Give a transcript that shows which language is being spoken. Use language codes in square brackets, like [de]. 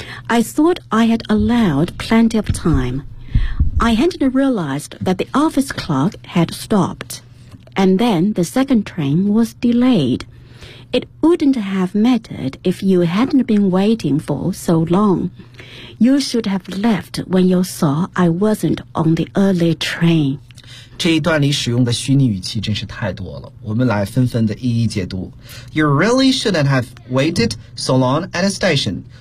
[en] I thought I had allowed plenty of time. I hadn't realized that the office clock had stopped. And then the second train was delayed. It wouldn't have mattered if you hadn't been waiting for so long. You should have left when you saw I wasn't on the early train. [zh] 这一段里使用的虚拟语气真是太多了，我们来纷纷的一一解读。 [en] You really shouldn't have waited so long at the station.